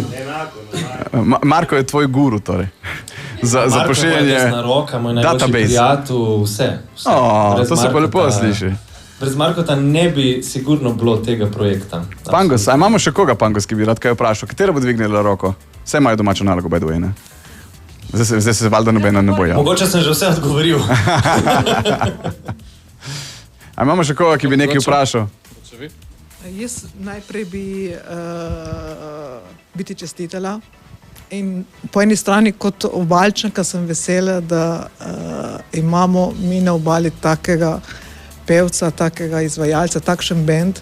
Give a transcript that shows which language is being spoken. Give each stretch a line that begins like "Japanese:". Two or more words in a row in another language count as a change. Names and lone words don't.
Slovenian: Marko je tvoj guru, torej. Za Marko je moja pošiljanje desna roka, moj najboljši database. prijatelj, vse. Brez To se pa lepo Markota- sliši. Brez Markota ne bi sigurno bilo tega projekta. Pangos, a imamo še koga Pangos, ki bi rad kaj vprašal? Katera bo dvignila roko? Vse imajo domačo nalogo,
English: by the way,
Slovenian: ne? Zdaj se valjda nobena ne boja. Mogoče sem že vse odgovoril. A imamo še koga, ki bi nekaj vprašal? Jaz najprej bi ti čestitala. In po eni strani kot Obalčanka sem vesela, da imamo mi na Obali takega pevca, takega izvajalca, takšen bend.